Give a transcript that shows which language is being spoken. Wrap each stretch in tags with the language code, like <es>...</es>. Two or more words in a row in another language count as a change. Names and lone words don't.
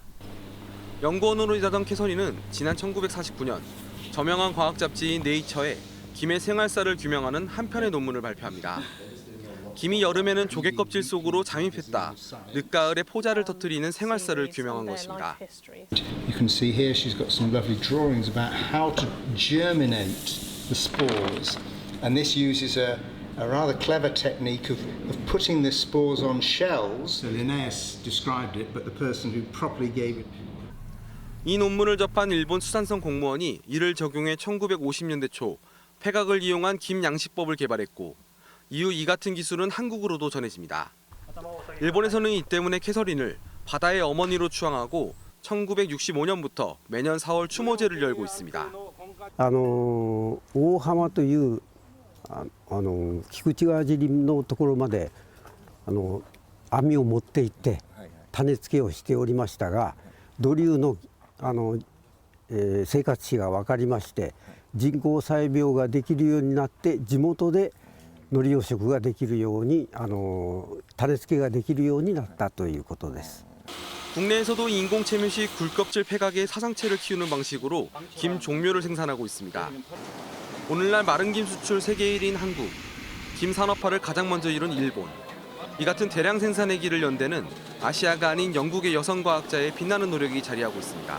<ko>연구원으로 일하던 캐서린은 지난 1949년 저명한 과학 잡지인 네이처에 김의 생활사를 규명하는 한 편의 논문을 발표합니다. 김이 여름에는 조개 껍질 속으로 잠입했다. 늦가을에 포자를 터뜨리는 생활사를 규명한 것입니다.</ko> <en>You can see here she's got some lovely drawings about how to germinate the spores. And this uses a rather clever technique of putting the spores on shells. So Linnaeus described it, but the person who properly gave it.</en> <ko>이 논문을 접한 일본 수산성 공무원이 이를 적용해 1950년대 초 폐각을 이용한 김 양식법을 개발했고 이후 이 같은 기술은 한국으로도 전해집니다. 일본에서는 이 때문에 캐서린을 바다의 어머니로 추앙하고 1965년부터 매년 4월 추모제를 열고 있습니다.</ko> <ja>大浜という菊池川尻のところまで網を持って行って種付けをしておりましたが、土竜の生活史が分かりまして、人工採苗ができるようになって地元で海苔養殖ができるように種付けができるようになったということです。</ja> <ko>국내에서도 인공 채밀식 굴껍질 폐각의 사상체를 키우는 방식으로 김 종묘를 생산하고 있습니다. 오늘날 마른 김 수출 세계 1위인 한국, 김 산업화를 가장 먼저 이룬 일본. 이 같은 대량 생산의 길을 연 데는 아시아가 아닌 영국의 여성 과학자의 빛나는 노력이 자리하고 있습니다.</ko>